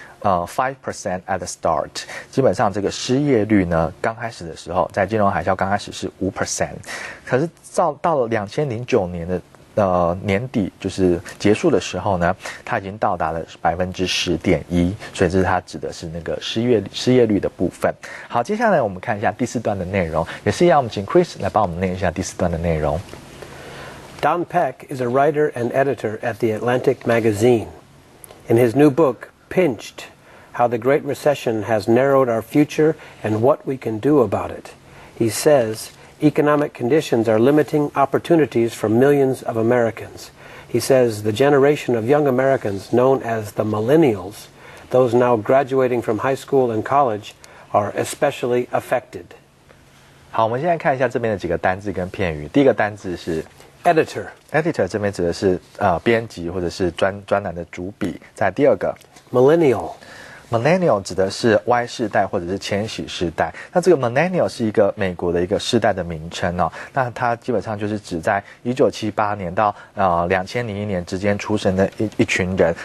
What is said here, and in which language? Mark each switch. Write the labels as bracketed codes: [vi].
[en] 5% at the start， [zh] 基本上这个失业率呢，刚开始的时候，在金融海啸刚开始是5%，可是到了2009年的年底，就是结束的时候呢，它已经到达了10.1%，所以这是它指的是那个失业率的部分。好，接下来我们看一下第4段的内容，也是一样，我们请 Chris 来帮我们念一下第4段的内容。 [en] Don Peck is a writer and editor at The Atlantic magazine. In his new book, Pinched, How the Great Recession Has Narrowed Our Future and What We Can Do About It, he says economic conditions are limiting opportunities for millions of Americans. He says the generation of young Americans known as the millennials, those now graduating from high school and college, are especially affected. [zh] 好，我们现在看一下这边的几个单字跟片语。第一个单字是 editor 这边指的是编辑或者是专栏的主笔。在第二个 millennial 指的是 Y 世代或者是千禧世代。那这个 millennial 是一个美国的一个世代的名称哦。那它基本上就是指在1978年到2001年之间出生的一群人。